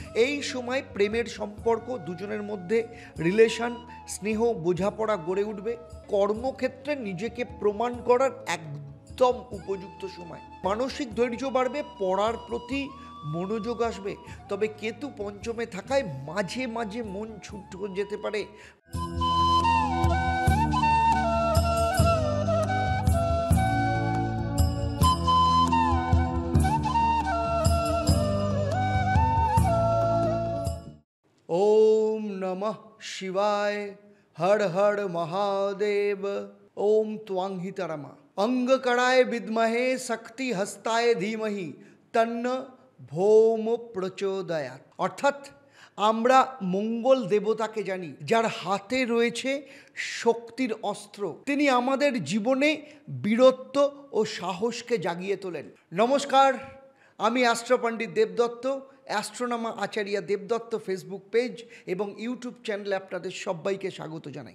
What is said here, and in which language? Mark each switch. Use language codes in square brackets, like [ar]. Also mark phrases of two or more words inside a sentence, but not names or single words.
[bn] এই সময় প্রেমের সম্পর্ক, দুজনের মধ্যে রিলেশন, স্নেহ, বোঝাপড়া গড়ে উঠবে। কর্মক্ষেত্রে নিজেকে প্রমাণ করার একদম উপযুক্ত সময়। মানসিক ধৈর্য বাড়বে, পড়ার প্রতি মনোযোগ আসবে। তবে কেতু পঞ্চমে থাকায় মাঝে মাঝে মন ছুটে যেতে পারে। [sa] ओम नमः शिवाय, हर हर महादेव। ओम त्वांगितरमा अंगकराय विद्महे शक्ति हस्ताय धीमहि तन्न भौम प्रचोदयात्। [bn] अर्थात আমরা মঙ্গল দেবতাকে জানি, যার হাতে রয়েছে শক্তির অস্ত্র। তিনি আমাদের জীবনে বীরত্ব ও সাহসকে জাগিয়ে তোলেন। নমস্কার, আমি অ্যাস্ট্রো পণ্ডিত দেবদত্ত, অ্যাস্ট্রোনমা আচার্য দেবদত্ত ফেসবুক পেজ এবং ইউটিউব চ্যানেলে আপনাদের সবাইকে স্বাগত জানাই।